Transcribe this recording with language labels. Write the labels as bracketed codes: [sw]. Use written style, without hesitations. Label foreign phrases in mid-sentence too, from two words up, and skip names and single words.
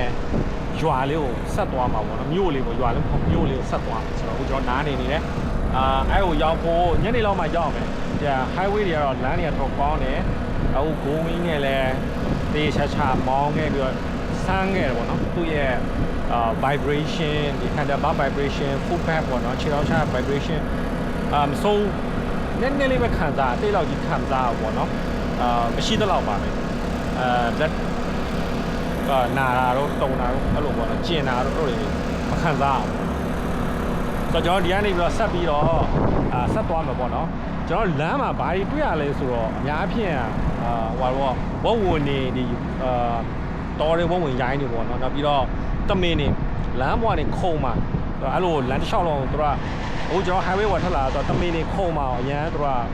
[my] ရွာလေးကိုဆက်သွားမှာပေါ့နော်မြို့လေးပေါ့ရွာလေးမြို့လေးကိုဆက်သွားမှာဆိုတော့အခုကျွန်တော်နားနေနေတယ်အဲ့ကိုရောက်ဖို့ညနေလောက်မှရောက်မယ်ဒီ highway တွေကတော့လမ်းတွေကတော့ကောင်းတယ်အခုဂိုးမင်း နဲ့လည်းတေးချာချာမောင်းခဲ့ပြီးတော့ဆန်းခဲ့တယ်ပေါ့နော်သူ့ရဲ့vibration ဒီ [en] handlebar vibration foot pad [my] ပေါ့နော်ခြေထောက်ချ vibration မဆုံးနည်းနည်းလေးပဲခံ စားအသေးလောက်ကြီးခံစားပေါ့နော်မရှိသလောက်ပါပဲthat နာတာတော့တုံတာတော့အဲ့လိုပေါ့နော်ကျင်တာတော့ တို့တွေမခံစားအောင်ဆိုတော့ကျွန်တော်ဒီကနေပြီးတော့ဆက်ပြီးတော့ဆက်သွားမှာပေါ့နော်ကျွန်တော်လမ်းမှာဘာတွေတွေ့ရလဲဆိုတော့အများအပြားဟိုတော့ဝုံဝင်နေဒီတော်တွေဝုံဝင်ရိုင်းနေပေါ့နော်နောက်ပြီးတော့တမင်းနေလမ်းပေါ်ကနေခုံမှာအဲ့လိုလမ်းတစ်လျှောက်လုံးသူကဟိုကျွန်တော် highway ဝထွက်လာတော့တမင်းနေခုံမှာအရန်သူက